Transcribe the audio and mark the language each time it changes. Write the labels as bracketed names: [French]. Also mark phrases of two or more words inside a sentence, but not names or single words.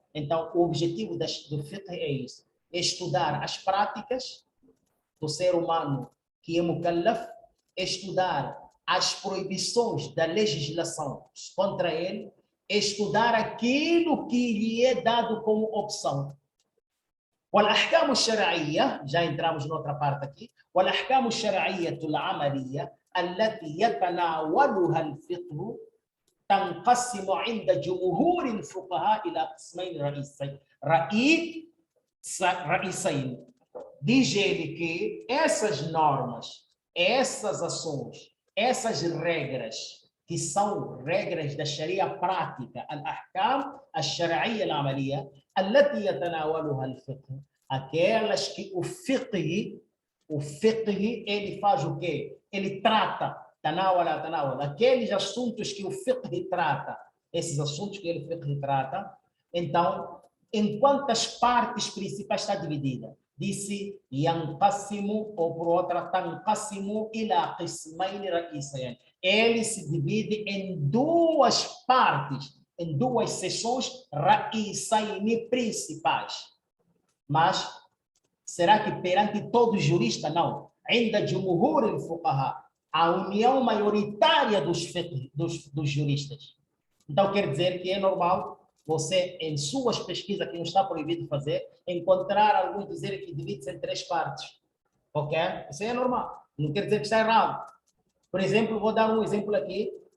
[Portuguese] Então, o objetivo do fiqh é isso, é estudar as práticas do ser humano que é mukallaf, estudar as proibições da legislação contra ele, estudar aquilo que lhe é dado como opção. [Arabic] والأحكام الشرعية, [Portuguese] já entramos noutra parte aqui, [Arabic] والأحكام الشرعية العملية التي يتناولها الفقه تنقسم عند جمهور الفقهاء إلى قسمين رئيسين. [Portuguese] Diz ele que essas normas, essas ações, essas regras, que são regras da Sharia prática, [Arabic] الأحكام الشرعية العملية, التي يتناولها الفقه, [Portuguese] aquelas que o fiqh, ele faz o quê? Ele trata, tanawala, aqueles assuntos que o fiqh trata, esses assuntos que o fiqh trata. Então, em quantas partes principais está dividida? Disse, yanqasimu, ou por outra, [Arabic] تنقسم إلى قسمين رئيسين. [Portuguese] Ele se divide em duas partes, em duas seções ra'isayn principais. Mas, será que perante todo jurista? Não. Ainda [Arabic] جمهور الفقهاء, [Portuguese] a união maioritária dos juristas. Então, quer dizer que é normal você, em suas pesquisas, que não está proibido fazer, encontrar alguns dizerem que divide-se em 3 partes. Ok? Isso é normal. Não quer dizer que está errado. Por exemplo, vou dar um exemplo aqui.